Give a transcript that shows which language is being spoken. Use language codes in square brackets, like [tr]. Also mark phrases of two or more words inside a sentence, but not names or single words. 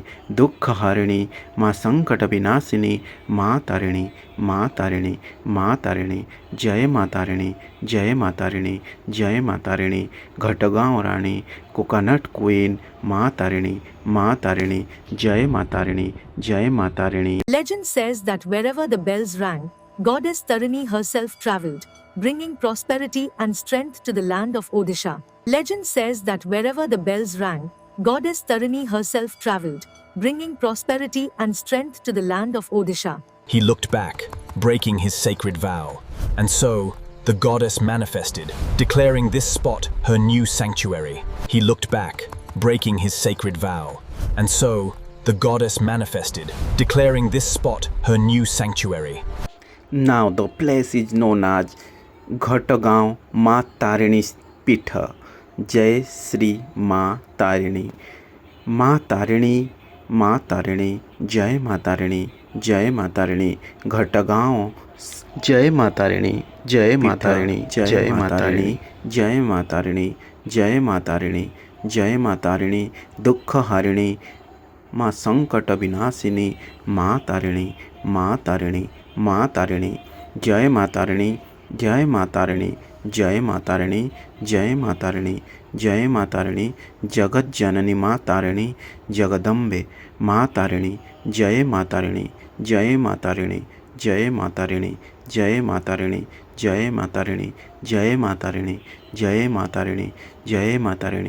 [hi] दुख हारिणी माँ संकट विनाशिनी, माँ तारिणी, माँ तारिणी, माँ तारिणी। जय माता रानी, जय माता रानी, जय माता रानी। घटगांव रानी, [en] coconut queen, [hi] माँ तारिणी, माँ तारिणी, जय माता रानी, जय माता रानी। [en] Legend says that wherever the bells rang, goddess Tarini herself traveled, bringing prosperity and strength to the land of Odisha. Legend says that wherever the bells rang, goddess Tarini herself traveled, bringing prosperity and strength to the land of Odisha. He looked back, breaking his sacred vow. And so, the goddess manifested, declaring this spot her new sanctuary. He looked back, breaking his sacred vow. And so, the goddess manifested, declaring this spot her new sanctuary. Now the place is known as Ghatagaon Ma Tarini's Pitha. [hi] जय श्री माँ तारिणी। माँ तारिणी, माँ तारिणी, जय माता रानी, जय माता रानी। घटगांव जय माता रानी, जय माता रानी, जय माता रानी, जय माता रानी, जय माता रानी, जय माता रानी, दुख हारिणी माँ संकट विनाशिनी माँ तारिणी, माँ तारिणी, माँ तारिणी, जय माता रानी, जय माता रानी, जय माता रानी, जय माता रानी, जय माता रानी, जगत जननी माँ तारिणी, जगदम्बे माँ तारिणी, जय माता रानी, जय माता रानी, जय माता रानी, जय माता रानी, जय माता रानी, जय माता रानी, जय माता रानी, जय माता रानी।